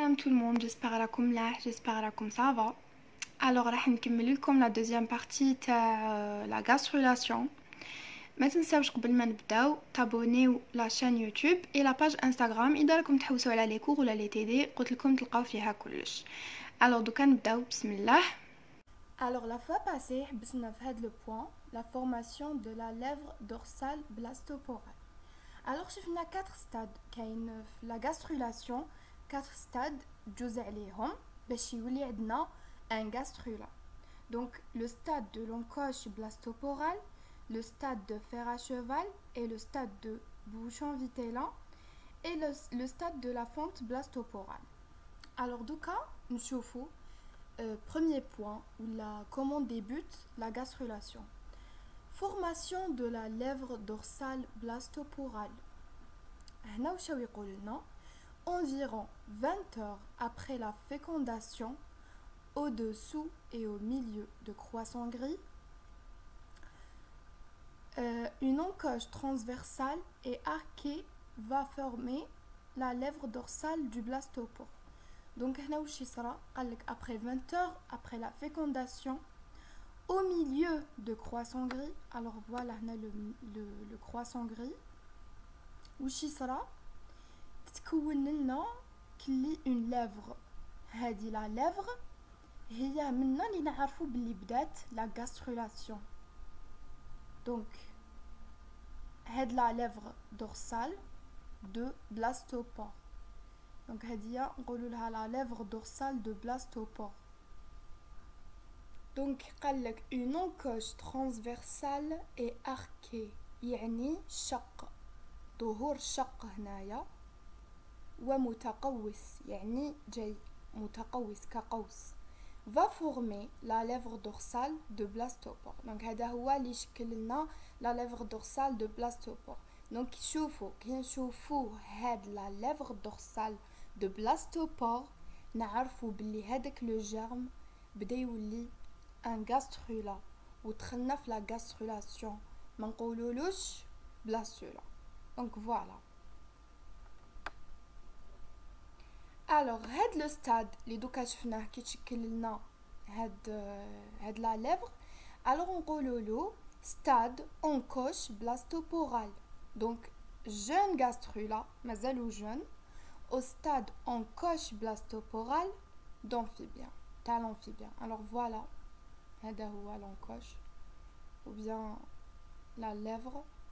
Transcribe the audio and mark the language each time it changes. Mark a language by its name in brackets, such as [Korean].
[French] tout le monde, j'espère [Arabic] راكم ملاح, [French] j'espère راكم ça va. Alors [Arabic] راح نكمل لكم [French] la deuxième partie تاع la gastrulation. [Arabic] ما تنساوش قبل ما نبداو [French] تابونيو لا شان [Arabic] يوتيوب [French] et la page Instagram [Arabic] اذا راكم تحوسوا على لي كور ولا لي تي قلت لكم تلقاو فيها كلش. Alors دوكا نبداو بسم الله. [French] Alors la fois passée [Arabic] حبسنا في هذا [French] le point la formation de la lèvre dorsale blastoporale. [Arabic] Alors شفنا 4 stades كاين في la gastrulation 4 stades جوز عليهم باش يولي عندنا un gastrula. [French] Donc le stade de l'encoche blastoporale, le stade de fer à cheval et le stade de bouchon vitellin et le stade de la fente blastoporale. Alors [Arabic] دوكا نشوفوا [French] premier point où comment débute la gastrulation. Formation de la lèvre dorsale blastoporale. [Arabic] هنا واش يقول لنا [French] environ 20 heures après la fécondation, au-dessous et au milieu de croissant gris, une encoche transversale et arquée va former la lèvre dorsale du blastopore. Donc après 20 heures après la fécondation, au milieu de croissant gris, alors voilà le croissant gris, [Arabic] وش يصرى تتكون لنا كلي [French] une lèvre. [Arabic] هذه la lèvre هي منا اللي نعرفوا باللي بدات la gastrulation. [French] Donc [Arabic] هاد [French] la lèvre dorsale de blastopore. Donc هذه نقولوا لها la lèvre dorsale de blastopore. Donc [Arabic] قال لك [French] une encoche transversale et arquée [Arabic] يعني شق ظهور شق هنايا ومتقوس يعني جاي متقوس كقوس [French] va former la lèvre dorsale de blastopore. Donc [Arabic] هذا هو اللي يشكل لنا [French] la lèvre dorsale de blastopore. [Arabic] Donc شوفوا كي نشوفوا هاد la lèvre dorsale de blastopore نعرفوا باللي هذاك لو جيرم بدا يولي ان gastrula ودخلنا في la gastrulation ما نقولولوش blastula. [French] Donc voilà. [Arabic] Alors هاد لو ستاد اللي دوكا شفناه كي تشكل لنا هاد لا ليفر alors نقولولو [French] stade encoche blastoporale. Donc jeune gastrula [Arabic] مازالو [French] jeune au stade encoche blastoporale d'amphibien تاع l'amphibien. Alors voilà [Arabic] هذا هو [French] l'encoche ou bien la lèvre.